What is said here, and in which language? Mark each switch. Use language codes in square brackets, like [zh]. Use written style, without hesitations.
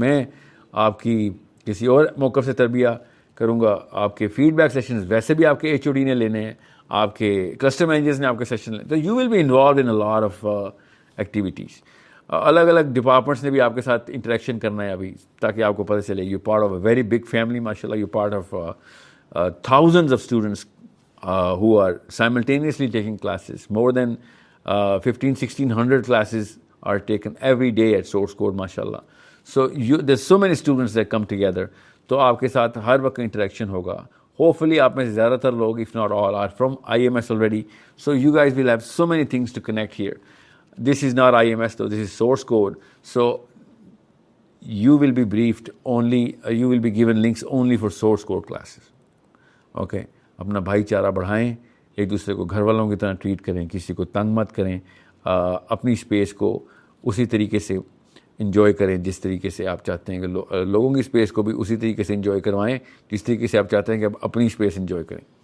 [ur] میں آپ کی کسی اور موقف سے تربیہ کروں گا. آپ کے فیڈ بیک سیشنز ویسے بھی آپ کے ایچ او ڈی نے لینے ہیں، آپ کے کلسٹر مینیجرز نے آپ کے سیشن لینے. [en] تو you will be involved in a lot of activities. [ur] الگ الگ ڈپارٹمنٹس نے بھی آپ کے ساتھ انٹریکشن کرنا ہے ابھی، تاکہ آپ کو پتہ چلے [en] You part of a very big family. [ur] ماشاء اللہ [en] You part of thousands of students who are simultaneously taking classes. More than 1,500-1,600 classes are taken every day at Source Code, mashallah. So there's so many students that come together. [ur] تو آپ کے ساتھ ہر وقت interaction ہوگا. [en] Hopefully [ur] آپ میں سے زیادہ تر لوگ, [en] if not all, are from IMS already. So you guys will have so many things to connect here. This is not IMS though, this is Source Code. So you will be briefed only, you will be given links only for Source Code classes. Okay? [ur] اپنا بھائی چارہ بڑھائیں, ایک دوسرے کو گھر والوں کی طرح ٹریٹ کریں, کسی کو تنگ مت کریں, اپنی اسپیس کو اسی طریقے سے انجوائے کریں جس طریقے سے آپ چاہتے ہیں کہ لوگوں کی اسپیس کو بھی اسی طریقے سے انجوائے کروائیں جس طریقے سے آپ چاہتے ہیں کہ آپ اپنی اسپیس انجوائے کریں.